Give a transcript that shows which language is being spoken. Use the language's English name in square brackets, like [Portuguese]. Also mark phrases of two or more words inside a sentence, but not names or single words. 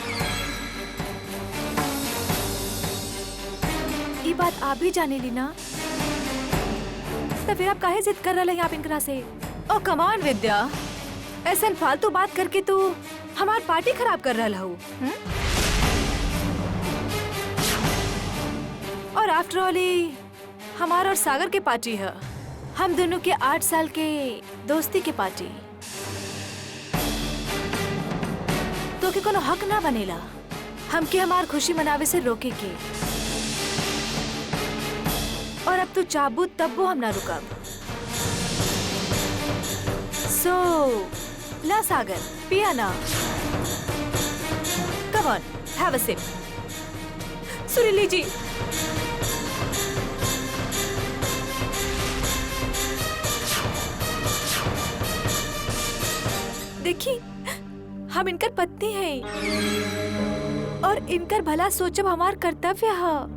[Bhojpuri] ये बात आप भी जाने ली ना, तो फिर आप काहे जिद कर रहे हैं आप इनकरा से? ओ कमान विद्या, ऐसा फालतू बात करके तू हमार पार्टी खराब कर रहा हो। और [English] after all [Bhojpuri] हमार और सागर के पार्टी है, हम दोनों के 8 साल के दोस्ती के पार्टी। तो के कोनो हक ना बनेला हमके हमार खुशी मनावे से रोके के। और अब तू चाबू तब वो हम ना रुकब। सो ला सागर, पिया ना। [English] come on, have a sip. [Bhojpuri] सुरीली जी, देखी हम इनकर पत्नी हैं और इनकर भला सोचब हमार कर्तव्य है।